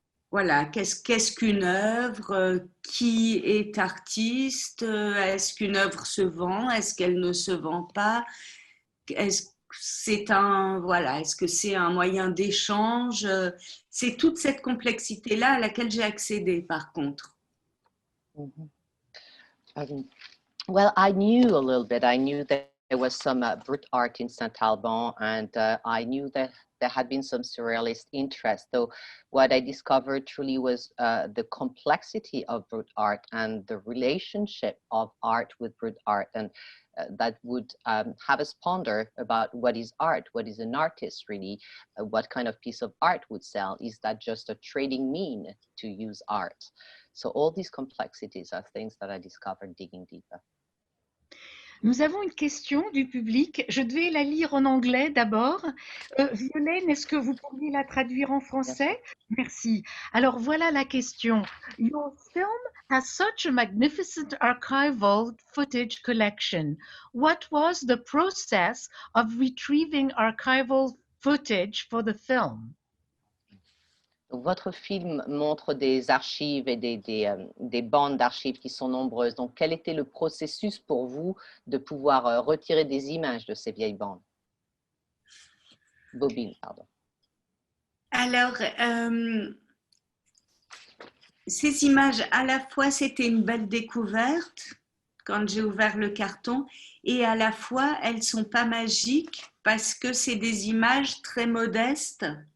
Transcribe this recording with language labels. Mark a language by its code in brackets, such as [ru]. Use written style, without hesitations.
[fr] Voilà, qu'est-ce qu'une œuvre, qui est artiste, est-ce qu'une œuvre se vend, est-ce qu'elle ne se vend pas, est-ce que c'est un moyen d'échange, c'est toute cette complexité-là à laquelle j'ai accédé par contre. [en] Well, I knew a little bit. I knew that there was some brute art in Saint-Alban, and I knew that there had been some surrealist interest. So what I discovered truly was the complexity of brute art and the relationship of art with brute art, and that would have us ponder about what is art, what is an artist really, what kind of piece of art would sell, is that just a trading mean to use art? So all these complexities are things that I discovered digging deeper. [fr] Nous avons une question du public. Je devais la lire en anglais d'abord. Violaine, est-ce que vous pourriez la traduire en français? Merci. Alors voilà la question. [en] Your film has such a magnificent archival footage collection. What was the process of retrieving archival footage for the film? [fr] Votre film montre des archives et des bandes d'archives qui sont nombreuses. Donc, quel était le processus pour vous de pouvoir retirer des images de ces vieilles bandes? Bobines, pardon. Alors, ces images, à la fois, c'était une belle découverte quand j'ai ouvert le carton, et à la fois, elles ne sont pas magiques parce que c'est des images très modestes.